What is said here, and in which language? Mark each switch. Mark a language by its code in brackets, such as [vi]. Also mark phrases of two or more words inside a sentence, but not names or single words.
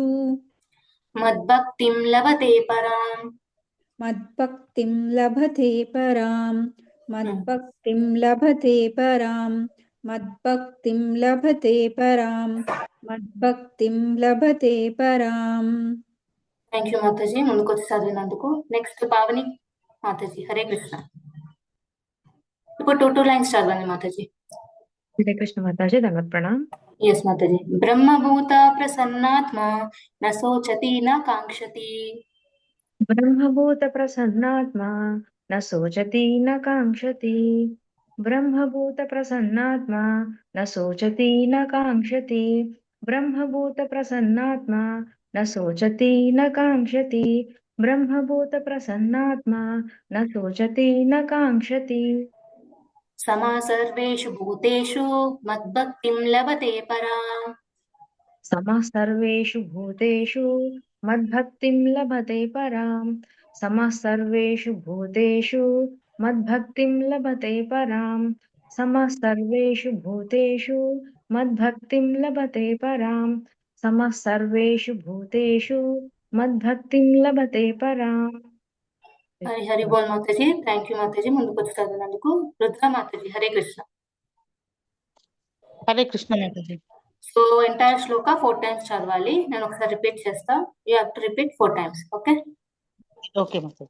[sa] మద్భక్తిం లభతే పరాం. మద్భక్తిం లభతే పరాం మద్భక్తిం లభతే పరాం మద్భక్తిం లభతే పరాం మద్భక్తిం లభతే పరాం. [en] thank you [te] మాతాజీ ముందుకు వచ్చి చదివినందుకు. నెక్స్ట్ పావని మాతాజీ. హరే కృష్ణ. ఇప్పుడు 2 lines చదవండి మాతాజీ. హరే కృష్ణ మాతాజీ, దండవత్ ప్రణామ్. ఎస్ మాతాజీ. [sa] బ్రహ్మభూత ప్రసన్నాత్మా న శోచతి న కాంక్షతి బ్రహ్మభూత ప్రసన్నాత్మా న శోచతి న కాంక్షతి బ్రహ్మభూత ప్రసన్నాత్మా న శోచతి న కాంక్షతి బ్రహ్మభూత ప్రసన్నాత్మా న శోచతి న కాంక్షతి బ్రహ్మభూత ప్రసన్నాత్మా న శోచతి న కాంక్షతి సమా సర్వేషు భూతేషు మద్భక్తిం లభతే పరాం. సమః సర్వేషు భూతేషు మద్భక్తిం లభతే పరాం సమః సర్వేషు భూతేషు మద్భక్తిం లభతే పరాం సమః సర్వేషు భూతేషు మద్భక్తిం లభతే పరాం సమः సర్వేషు భూతేషు మద్భక్తిం లభతే పరాం. [te] హరి హరి బోల్ మాతాజీ. [en] thank you [te] మాతాజీ, ముందుకు వచ్చి చదివినందుకు. రుద్ర మాతాజీ, హరే కృష్ణ. హరే కృష్ణ మాతాజీ. [en] so entire [te] శ్లోక 4 times చదవాలి. నేను ఒకసారి రిపీట్ చేస్తా. [en] you have to repeat 4 times. ఓకే. [te] ఓకే మాతాజీ.